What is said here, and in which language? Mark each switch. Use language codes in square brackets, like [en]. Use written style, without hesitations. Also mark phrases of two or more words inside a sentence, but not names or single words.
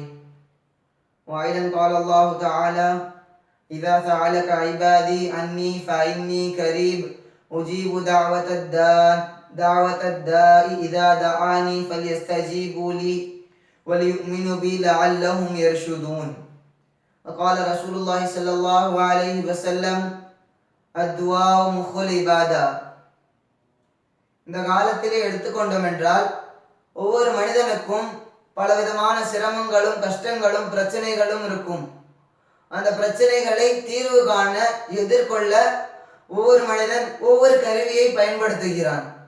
[ar] وأيضا قال الله تعالى: إذا سألك عبادي عني فإني قريب أجيب دعوة الداء إذا دعاني فليستجيبوا لي وليؤمنوا بي لعلهم يرشدون. وقال رسول الله صلى الله عليه وسلم: الدعاء مخ العبادة. [ta] இந்த காலத்திலே எடுத்துக்கொண்டோம் என்றால் ஒவ்வொரு மனிதனுக்கும் பலவிதமான சிரமங்களும் கஷ்டங்களும் பிரச்சனைகளும் இருக்கும். அந்த பிரச்சனைகளை தீர்வு காண எதிர்கொள்ள ஒவ்வொரு மனிதன் ஒவ்வொரு கருவியை பயன்படுத்துகிறான்.